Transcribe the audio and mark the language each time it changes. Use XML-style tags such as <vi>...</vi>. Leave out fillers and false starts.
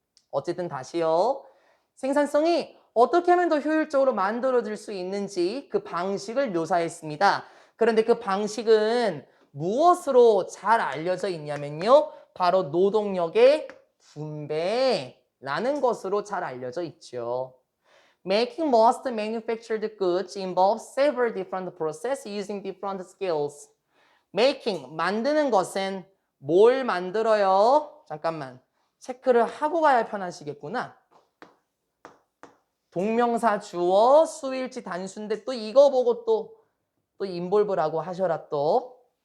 <ko>어쨌든 다시요. 생산성이 어떻게 하면 더 효율적으로 만들어질 수 있는지 그 방식을 묘사했습니다. 그런데 그 방식은 무엇으로 잘 알려져 있냐면요. 바로 노동력의 분배라는 것으로 잘 알려져 있죠.</ko> <en>Making most manufactured goods involves several different processes using different skills.</en> <ko>Making, 만드는 것은 뭘 만들어요? 잠깐만. 체크를 하고 가야 편하시겠구나. 동명사 주어 수일치 단수인데 또 이거 보고 또 인볼브라고 하셔라 또.</ko>